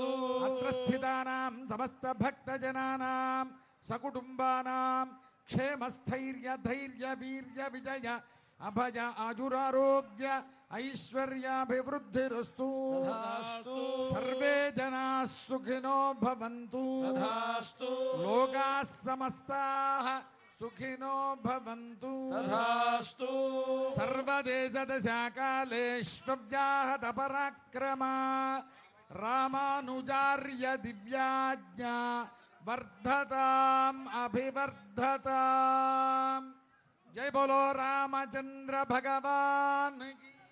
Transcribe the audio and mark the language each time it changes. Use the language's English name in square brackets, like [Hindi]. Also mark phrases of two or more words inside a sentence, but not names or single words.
[Sanskrit] అత్ర స్థితానాం సమస్త భక్తజనానాం సకుటుంబానాం క్షేమస్థైర్య ధైర్య వీర్య విజయ అభయ ఆజురారోగ్య ఐశ్వర్యాభివృద్ధిరస్తు సర్వే జనాః సుఖినో భవంతు లోకాః సమస్తాః సుఖినో భవంతు సర్వదేశదశాకాలేష్వ్యాహత పరాక్రమా రామానుజార్య దివ్యాజ్ఞా వర్ధతాం అభివర్ధతాం. [Hindi] जय बोलो रामचंद्र भगवान की.